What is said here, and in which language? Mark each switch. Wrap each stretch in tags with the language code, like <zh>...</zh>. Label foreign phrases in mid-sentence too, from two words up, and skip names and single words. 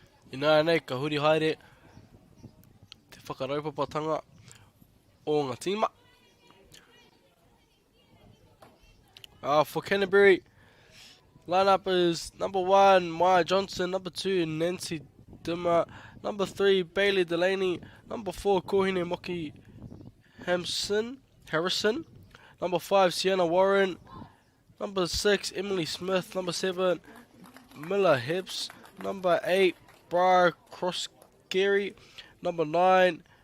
<mi>Ina nei, ka huri haere te whakaraupapatanga o ngā tīma.</mi> <en>For Canterbury, lineup is number 1, Maya Johnson, number 2, Nancy Dimmer, number 3, Bailey Delaney, number 4, Kohine Moki Harrison, number 5, Sienna Warren, number 6, Emily Smith, number 7, Miller Hibbs, number 8, Briar Crossgary, number 9,</en>